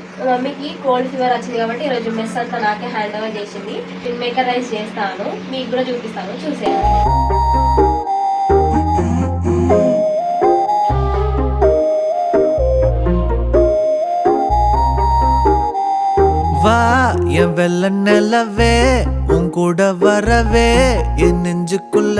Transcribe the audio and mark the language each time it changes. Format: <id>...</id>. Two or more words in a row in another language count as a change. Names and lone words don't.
<te>మా మమ్మీకి</te> <en>cold fever</en> <te>వచ్చింది కాబట్టి ఈరోజు మెస్ అంతా నాకే</te> <en>hand over</en> <te>చేసింది. నేను</te> <en>maker rice</en> <te>చేస్తాను, మీకు కూడా చూపిస్తాను, చూసేయండి.</te> <ta>வா என் வெள்ள நிலவே உன் கூட வரவே என் நெஞ்சுக்குள்ள</ta>